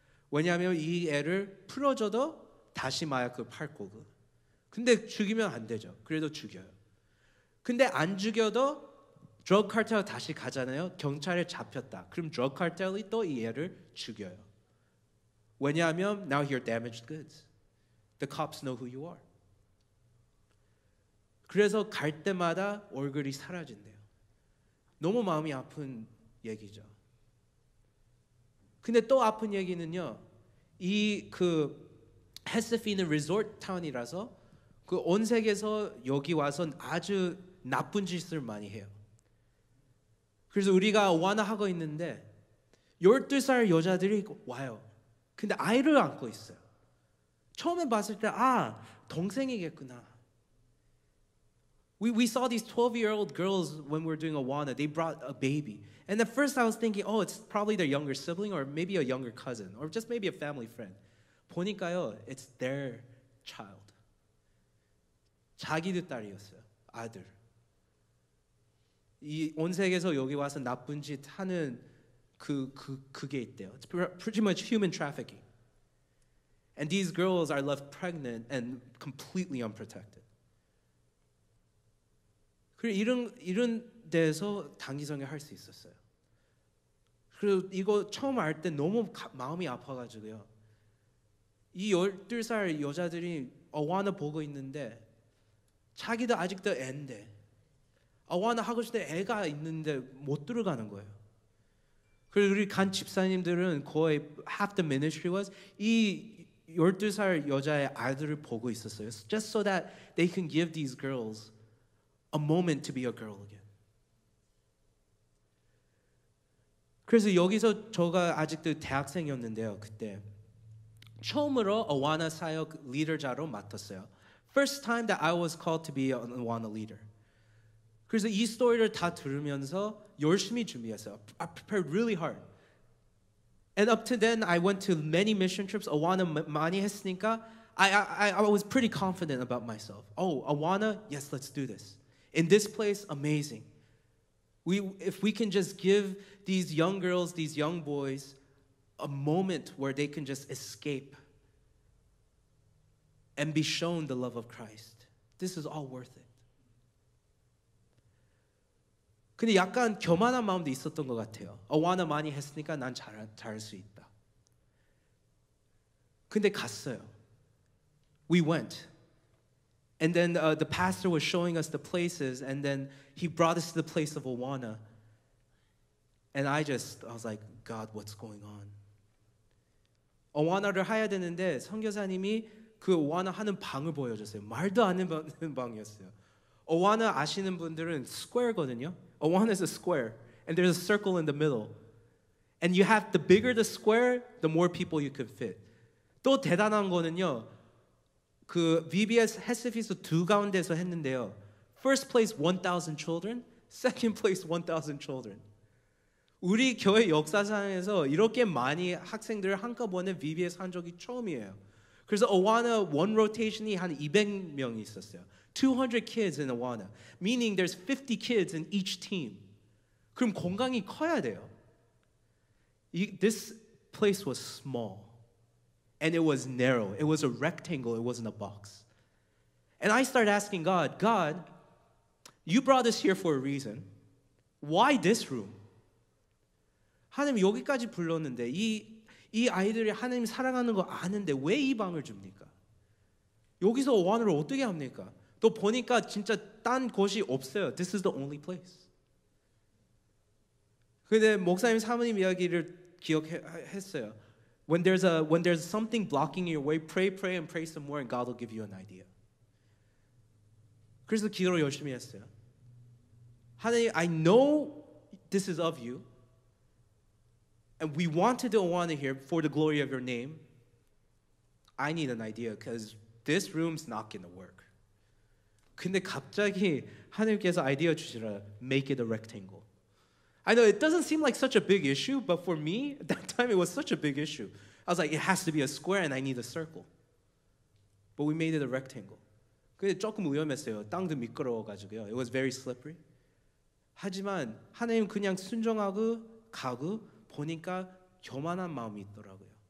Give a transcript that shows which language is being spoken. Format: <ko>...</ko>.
<ko>왜냐하면 이 애를 풀어줘도 다시 마약을 팔 거고. 근데 죽이면 안 되죠. 그래도 죽여요. 근데 안 죽여도 드러그 카텔 다시 가잖아요. 경찰에 잡혔다. 그럼 드러그 카텔이 또 이 애를 죽여요. 왜냐하면</ko> <en>now you're damaged goods. The cops know who you are.</en> <ko>그래서 갈 때마다 얼굴이 사라진대요. 너무 마음이 아픈 얘기죠. 근데 또 아픈 얘기는요. 이 그 헤세피는 리조트 타운이라서 그 온 세계에서 여기 와서 아주 나쁜 짓을 많이 해요. 그래서 우리가 완화하고 있는데 12살 여자들이 와요. 근데 아이를 안고 있어요. 처음에 봤을 때 동생이겠구나.</ko> <en>We saw these 12-year-old girls when we were doing Awana. They brought a baby. And at first I was thinking, it's probably their younger sibling or maybe a younger cousin or just maybe a family friend.</en> <ko>보니까요,</ko> <en>it's their child.</en> <ko>자기들 딸이었어요. 아들. 이 온 세계에서 여기 와서 나쁜 짓 하는 그게 있대요.</ko> <en>It's pretty much human trafficking. And these girls are left pregnant and completely unprotected.</en> <ko>그리고 이런 데서 단기성에 할 수 있었어요. 그리고 이거 처음 알 때 너무 마음이 아파가지고요. 이 12살 여자들이 어와나 보고 있는데 자기도 아직도 애인데 어와나 하고 싶을 때 애가 있는데 못 들어가는 거예요. 그리고 우리 간 집사님들은 거의</ko> <en>half the ministry was</en> <ko>이 12살 여자의 아이들을 보고 있었어요.</ko> <en>Just so that they can give these girls a moment to be a girl again.</en> <ko>그래서 여기서 제가 아직도 대학생이었는데요. 그때 처음으로 어와나 사역 리더자로 맡았어요.</ko> <en>First time that I was called to be an Awana leader.</en> <ko>그래서 이 스토리를 다 들으면서 열심히 준비했어요.</ko> <en>I prepared really hard. And up to then, I went to many mission trips.</en> <ko>Awana 많이 했으니까</ko> <en>I was pretty confident about myself. Awana, yes, let's do this. In this place, amazing. If we can just give these young girls, these young boys, a moment where they can just escape and be shown the love of Christ, this is all worth it.</en> <ko>근데 약간 교만한 마음도 있었던 것 같아요. 어와나 많이 했으니까 난 잘할 수 있다. 근데 갔어요.</ko> <en>We went. And then the pastor was showing us the places, and then he brought us to the place of Awana. And I was like, God, what's going on?</en> <ko>어와나를 해야 되는데 선교사님이 그 어와나 하는 방을 보여줬어요. 말도 안 되는 방이었어요. 어와나 아시는 분들은 square거든요.</ko> <en>Awana is a square, and there's a circle in the middle. And you have, the bigger the square, the more people you can fit.</en> <ko>또 대단한 거는요. 그 VBS 헤스피스 두 가운데서 했는데요.</ko> <en>First place 1,000 children, second place 1,000 children.</en> <ko>우리 교회 역사상에서 이렇게 많이 학생들을 한꺼번에 VBS 한 적이 처음이에요. 그래서 Awana</ko> <en>one rotation</en> <ko>이 한 200명이 있었어요.</ko> <en>200 kids in Awana, meaning there's 50 kids in each team.</en> <ko>그럼 공간이 커야 돼요.</ko> <en>This place was small. And it was narrow. It was a rectangle. It wasn't a box. And I started asking God, you brought us here for a reason. Why this room?</en> <ko>하나님 여기까지 불렀는데 이 아이들이 하나님 사랑하는 거 아는데 왜 이 방을 줍니까? 여기서 어와나를 어떻게 합니까? 또 보니까 진짜 딴 곳이 없어요.</ko> <en>This is the only place.</en> <ko>근데 목사님 사모님 이야기를 기억했어요.</ko> <en>When there's something blocking your way, pray and pray some more, and God will give you an idea.</en> <ko>그래서 기도를 열심히 했어요. 하나님,</ko> <en>I know this is of you, and we want to do Awana here for the glory of your name. I need an idea because this room's not going to work.</en> <ko>근데 갑자기 하나님께서 아이디어 주시라.</ko> <en>Make it a rectangle. I know it doesn't seem like such a big issue, but for me, at that time, it was such a big issue. I was like, it has to be a square and I need a circle. But we made it a rectangle.</en> <ko>근데 조금 위험했어요. 땅도 미끄러워가지고요. It was very slippery. 하지만 하나님 그냥 순종하고 가고 보니까 교만한 마음이 있더라고요.</ko>